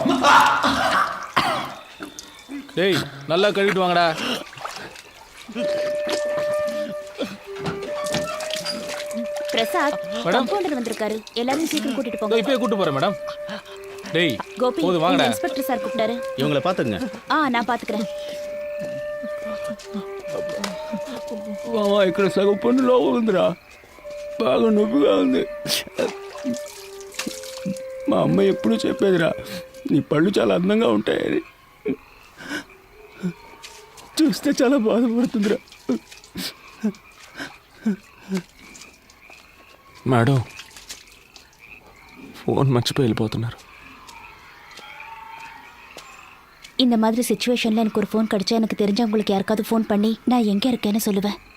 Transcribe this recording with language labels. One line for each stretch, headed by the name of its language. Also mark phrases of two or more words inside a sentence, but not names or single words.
Tamil: டேய் நல்லா கழுவிட்டு வாங்கடா. பிரசாத் கம்பவுண்டர் வந்திருக்காரு எல்லாரும் சீக்கிரம் கூட்டிட்டு போங்க இப்பயே கூட்டு போறேன் மேடம். டேய் கோபி போது வாங்கடா. இன்ஸ்பெக்டர் சார் கூப்பிட்டாரு இவங்களை பாத்துங்க. நான் பாத்துக்கிறேன்
Telugu: ఇక్కడ సగం పన్నులో ఉందిరా బాగా నొప్పిగా ఉంది మా అమ్మ ఎప్పుడు చెప్పేదిరా నీ పళ్ళు చాలా అందంగా ఉంటాయని చూస్తే చాలా బాధపడుతుందిరా మేడం ఫోన్ మర్చిపోయి వెళ్ళిపోతున్నారు.
Tamil: இந்த மாதிரி சிச்சுவேஷன்ல எனக்கு ஒரு ஃபோன் கிடைச்சா எனக்கு தெரிஞ்சவங்களுக்கு யாருக்காவது ஃபோன் பண்ணி நான் எங்க இருக்கேன்னு சொல்லுவேன்.